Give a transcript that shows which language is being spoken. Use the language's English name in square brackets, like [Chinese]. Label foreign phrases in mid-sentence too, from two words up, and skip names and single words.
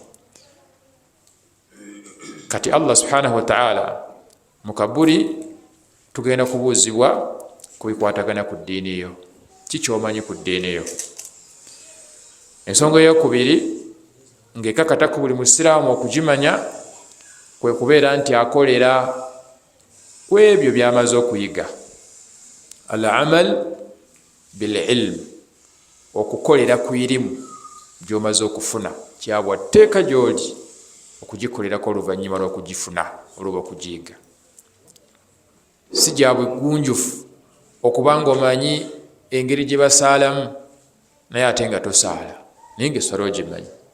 [Ganda] Kati Allah [Arabic] سبحانه وتعالى [Ganda] mu kabuli tugenda kubuuzibwa ku bikwatagana ku ddiini yo. Kikyomanyi ku ddiini yo? Ensonga eyokubiri ng'ekakata ku buli musiraamu okugimanya kwe kubeera nti akolera ku ebyo by'amaze okuyiga. [Arabic] العمل بالعلم, [Ganda] okukolera ku irimu gy'omaze okufuna, kyabwa tteeka gy'oli okugikolerako oluvannyuma lw'okugifuna olwoba okugiyiga. Si gya bwegunjufu okuba nga omanyi engeri gye basaalamu naye ate nga tosaala, naye ng'essala ogimanyi.